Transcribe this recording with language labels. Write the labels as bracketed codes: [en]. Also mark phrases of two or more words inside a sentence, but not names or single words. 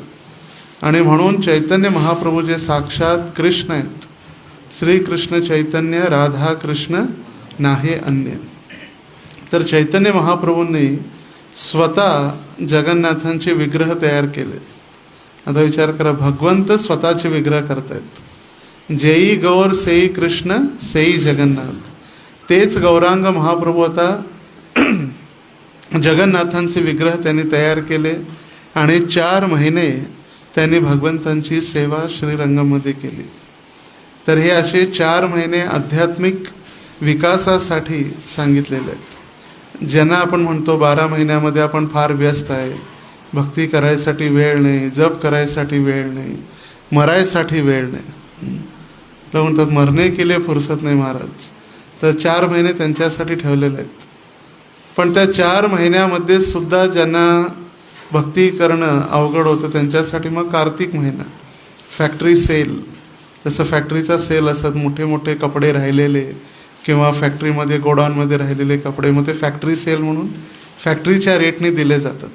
[mr] आणि म्हणून चैतन्य महाप्रभू जे साक्षात कृष्ण आहेत, श्रीकृष्ण चैतन्य, [bn] রাধা কৃষ্ণ নহে অন্য, [mr] तर चैतन्य महाप्रभूंनी स्वतः जगन्नाथांचे विग्रह तयार केले. आता विचार करा, भगवंत स्वतःचे विग्रह करतायत. [bn] যেই গৌর সেই কৃষ্ণ সেই জগন্নাথ, [mr] तेच गौरांग महाप्रभू आता जगन्नाथांचे विग्रह त्यांनी तयार केले. आणि 4 महिने त्यांनी भगवंतांची सेवा श्रीरंगममध्ये केली. तर हे असे 4 महिने आध्यात्मिक विकासासाठी सांगितलेले आहेत. ज्यांना आपण म्हणतो 12 महिन्यामध्ये आपण फार व्यस्त आहे, भक्ती करायसाठी वेळ नाही, जप करायसाठी वेळ नाही, मरायसाठी वेळ नाही, तर म्हणतात [hi] मरणे के लिए फुरसत [mr] नाही महाराज. तर 4 महिने त्यांच्यासाठी ठेवलेले आहेत. पण त्या 4 महिन्यामध्ये सुद्धा ज्यांना भक्ती करणं अवघड होतं त्यांच्यासाठी मग कार्तिक महिना, [en] factory sale, [mr] जसं फॅक्टरीचा सेल असतात, मोठे मोठे कपडे राहिलेले किंवा फॅक्टरीमध्ये गोडाऊनमध्ये राहिलेले कपडे, मग ते [en] factory sale [mr] म्हणून फॅक्टरीच्या रेटने दिले जातात.